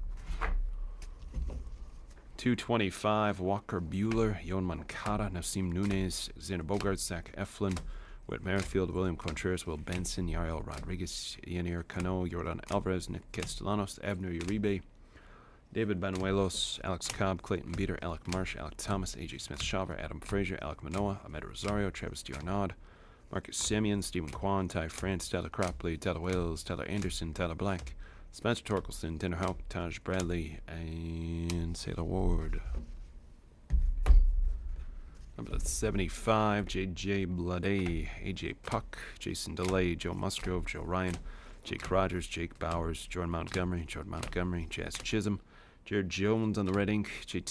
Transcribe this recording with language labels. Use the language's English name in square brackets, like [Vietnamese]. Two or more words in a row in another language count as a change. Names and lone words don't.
[English] 225, Walker Bueller, Yon Moncada, Nasim Nunez, Xander Bogaerts, Zach Eflin, Whit Merrifield, William Contreras, Will Benson, Yariel Rodriguez, Yenier Cano, Jordan Alvarez, Nick Castellanos, Abner Uribe, David Banuelos, Alex Cobb, Clayton Beater, Alec Marsh, Alec Thomas, AJ Smith-Shaver, Adam Frazier, Alec Manoa, Ahmed Rosario, Travis D'Arnaud, Marcus Simeon, Stephen Kwan, Ty France, Tyler Cropley, Tyler Wells, Tyler Anderson, Tyler Black, Spencer Torkelson, Tanner Houck, Taj Bradley, and Sailor Ward. Number 75, J.J. Blade, A.J. Puck, Jason DeLay, Joe Musgrove, Joe Ryan, Jake Rogers, Jake Bowers, Jordan Montgomery, Jazz Chisholm, Jared Jones on the red ink, J.T.